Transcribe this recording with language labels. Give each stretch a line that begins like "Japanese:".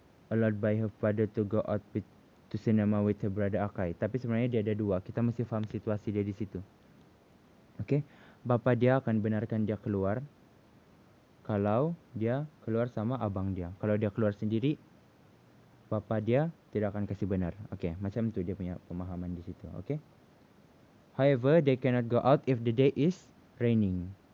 English: Allowed by her father to go out to cinema with her brother Akai.
Malay: Tapi sebenarnya dia ada dua. Kita mesti faham situasi dia di situ. Okay. Bapa dia akan benarkan dia keluar kalau dia keluar sama abang dia. Kalau dia keluar sendiri, bapa dia tidak akan kasih benar. Okay, macam tu dia punya pemahaman di situ. Okay.
English: However, they cannot go out if the day is raining.